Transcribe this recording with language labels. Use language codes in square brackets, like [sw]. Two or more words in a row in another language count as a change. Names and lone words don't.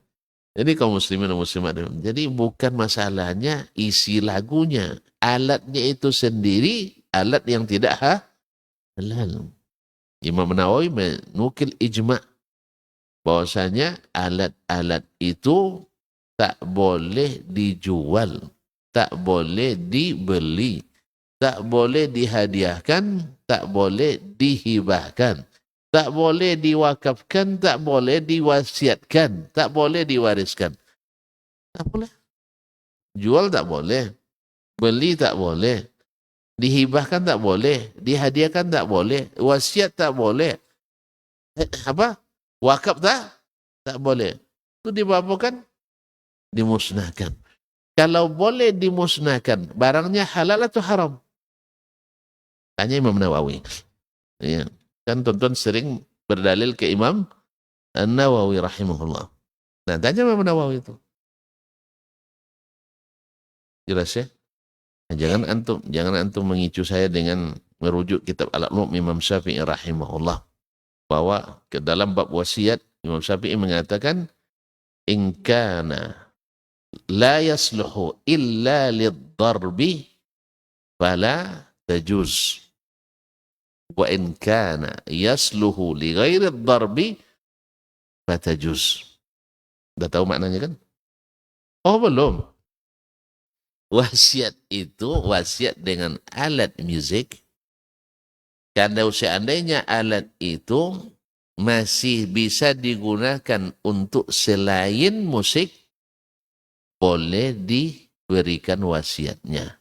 [id] Jadi kaum muslimin dan muslimat. Jadi bukan masalahnya isi lagunya. Alatnya itu sendiri, alat yang tidak halal. Imam Nawawi menukil ijma' bahwasanya alat-alat itu tak boleh dijual, tak boleh dibeli, tak boleh dihadiahkan, tak boleh dihibahkan, tak boleh diwakafkan, tak boleh diwasiatkan, tak boleh diwariskan. Tak boleh. Jual tak boleh, beli tak boleh, dihibahkan tak boleh, dihadiahkan tak boleh, wasiat tak boleh. Wakaf tak boleh. Itu dibawakan, dimusnahkan. Kalau boleh dimusnahkan, barangnya halal atau haram? Tanya Imam Nawawi. Ya. Kan tuan-tuan sering berdalil ke Imam Nawawi rahimahullah. Nah, tanya Imam Nawawi itu. Jelas ya? Nah, jangan antum mengicu saya dengan merujuk kitab Al-Umm Imam Syafi'i rahimahullah. Bahwa ke dalam bab wasiat, Imam Syafi'i mengatakan, [ar] إن كان لا يصلح إلا للضرب فلا تجوز. وإن كان يصلح لغير الضرب فتجوز. [id] Udah tahu maknanya kan? Oh, belum. Wasiat itu wasiat dengan alat musik. Kalau seandainya alat itu masih bisa digunakan untuk selain musik, boleh diberikan wasiatnya.